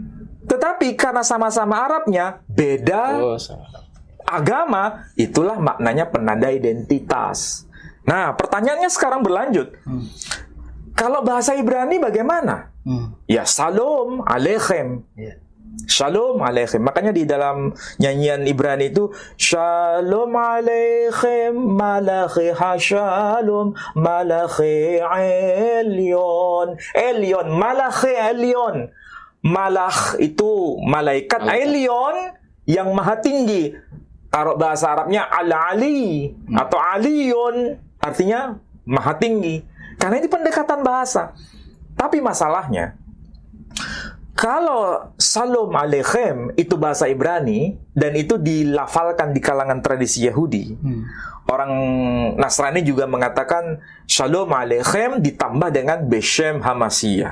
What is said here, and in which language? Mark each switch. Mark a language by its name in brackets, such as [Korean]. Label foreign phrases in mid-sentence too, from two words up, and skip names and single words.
[Indonesian] Tetapi karena sama-sama Arabnya beda agama, itulah maknanya penanda identitas. Nah, pertanyaannya sekarang berlanjut. Kalau bahasa Ibrani bagaimana? Ya, [Hebrew] שלום עליכם. שלום עליכם. [Indonesian] Makanya di dalam nyanyian Ibrani itu [Hebrew] שלום עליכם מלאכי השלום מלאכי עליון. עליון, מלאכי עליון. [Indonesian] Malach itu malaikat, Elyon yang maha tinggi. Kalau bahasa Arabnya Al-Ali atau Aliyun, artinya maha tinggi. Karena ini pendekatan bahasa. Tapi masalahnya, kalau [Hebrew] שלום עליכם [Indonesian] itu bahasa Ibrani dan itu dilafalkan di kalangan tradisi Yahudi, orang Nasrani juga mengatakan [Hebrew] שלום עליכם [Indonesian] ditambah dengan [Hebrew] בשם המשיח.